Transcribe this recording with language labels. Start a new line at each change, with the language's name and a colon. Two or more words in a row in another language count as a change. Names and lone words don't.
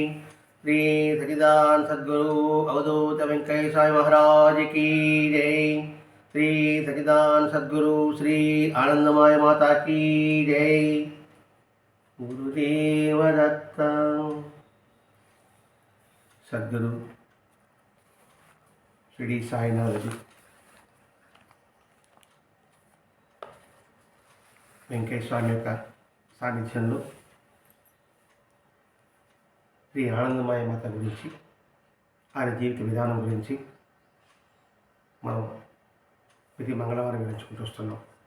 Hindi: श्री सच्चिदानंद सद्गुरु अवधूत वेंकटेश साई महाराज की जय। श्री सच्चिदानंद सद्गुरु श्री आनंदमय माता की जय। गुरुदेव दत्त। सद्गुरु श्री साईनाथ जी
Telugu: వెంకటేశ్వర స్వామి యొక్క సాన్నిధ్యంలో శ్రీ ఆనందమయ మాత గురించి, ఆయన జీవిత విధానం గురించి మనం ప్రతి మంగళవారం వివరించుకుంటూ వస్తున్నాం.